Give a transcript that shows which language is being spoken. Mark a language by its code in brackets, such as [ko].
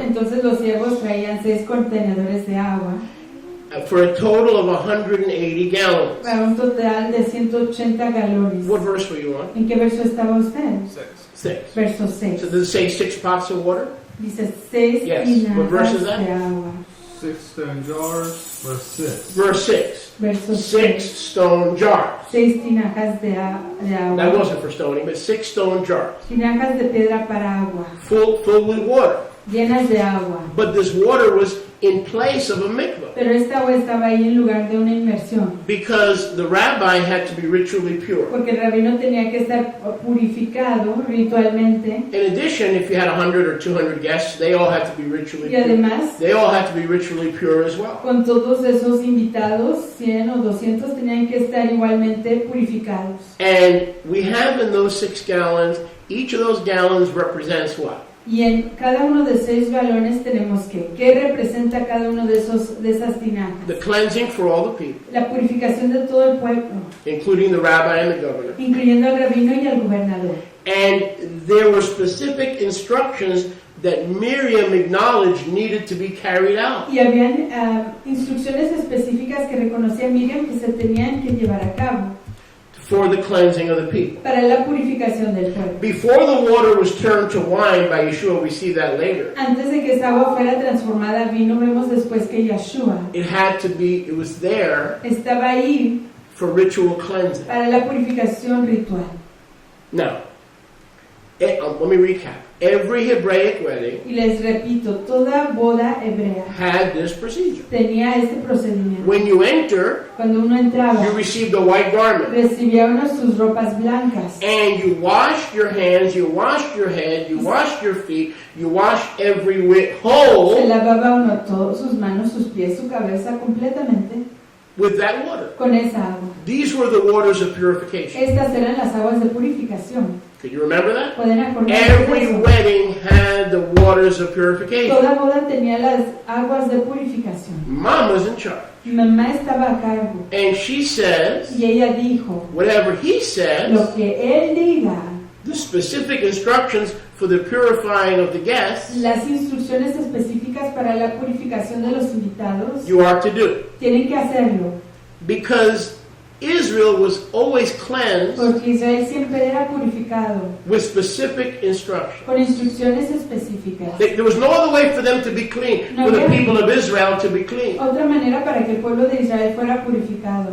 [es] Entonces los siervos traían 6 contenedores de agua [en] for a total of 180 gallons. [es] para un total de 180 galones. [en] What verse were you on? [es] ¿En qué verso estaba usted? [en] 6. [es] Verso [en] So 6. does it say 6 pots of water? [es] Dice 6 [en] Yes. What verse is that? [es] de agua. [en] 6 stone jars, verse 6. Verse 6. [es] Verso 6 [en] stone jars. [es] 6 tinajas de agua. [en] That wasn't for stoning, but 6 stone jars. [es] Tinajas de piedra para agua. [en] Full with water. [es] Llenas de agua. [en] But this water was in place of a mikvah, [es] Pero esta agua estaba ahí en lugar de una inmersión. [en] because the rabbi had to be ritually pure. [es] Porque el rabino tenía que estar purificado ritualmente. [en] In addition, if you had 100 or 200 guests, they all had to be ritually [es] Y [en] pure. [es] además, [en] They all had to be ritually pure as well. [es] con todos esos invitados, 100 o 200 tenían que estar igualmente purificados. [en] And we have in those 6 gallons, each of those gallons represents what? [es] Y en cada uno de 6 galones tenemos ¿qué representa cada uno de esas tinajas? [en] The cleansing for all the people, [es] La purificación de todo el pueblo, [en] including the rabbi and the governor. [es] incluyendo al rabino y al gobernador. [en] And there were specific instructions that Miriam acknowledged needed to be carried out. [es] Y habían instrucciones específicas que reconocía Miriam que se tenían que llevar a cabo [en] For the cleansing of the people. [es] para la purificación del pueblo. [en] Before the water was turned to wine by Yeshua, we see that later. [es] Antes de que esa agua fuera transformada a vino, vemos después que Yeshua [en] It was there [es] estaba ahí [en] for ritual cleansing. [es] para la purificación ritual. [en] Now, let me recap. Every Hebraic wedding [es] Y les repito, toda boda hebrea [en] had this procedure. [es] tenía este procedimiento. [en] When you enter, [es] Cuando uno entraba, [en] you received a white garment. [es] recibía uno sus ropas blancas. [en] And you washed your hands, you washed your head, you washed your feet, you washed every whit [es] Se [en] whole [es] lavaba uno todas sus manos, sus pies, su cabeza completamente [en] with that water. [es] con esa agua. [en] These were the waters of purification. [es] Estas eran las aguas de purificación. [en] Could you remember that? [es] ¿Pueden acordarse de [en] Every [es] eso? [en] wedding had the waters of purification. [es] Toda boda tenía las aguas de purificación. [en] Mom was in charge. [es] Mi mamá estaba a cargo [en] And she says, [es] y ella dijo, [en] whatever he says, [es] lo que él diga, [en] the specific instructions for the purifying of the guests, [es] las instrucciones específicas para la purificación de los invitados, [en] you are to do. [es] tienen que hacerlo. [en] Because Israel was always cleansed [es] Porque Israel siempre era purificado [en] with specific instructions. [es] con instrucciones específicas. [en] There was no other way for them to be clean, for the people of Israel to be clean, [es] Otra manera para que el pueblo de Israel fuera purificado,